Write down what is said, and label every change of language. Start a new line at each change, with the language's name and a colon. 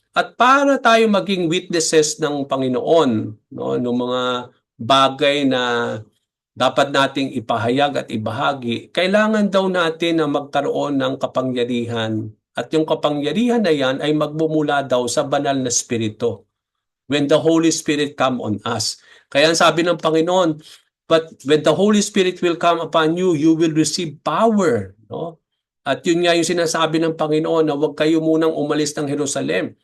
Filipino: At para tayo maging witnesses ng Panginoon, no, ng mga bagay na dapat nating ipahayag at ibahagi, kailangan daw natin na magkaroon ng kapangyarihan. At yung kapangyarihan na yan ay magmumula daw sa banal na spirito.
English: When the Holy Spirit come on us.
Filipino: Kaya sabi ng Panginoon,
English: but when the Holy Spirit will come upon you, you will receive power. No?
Filipino: At yun nga yung sinasabi ng Panginoon na huwag kayo munang umalis ng Jerusalem.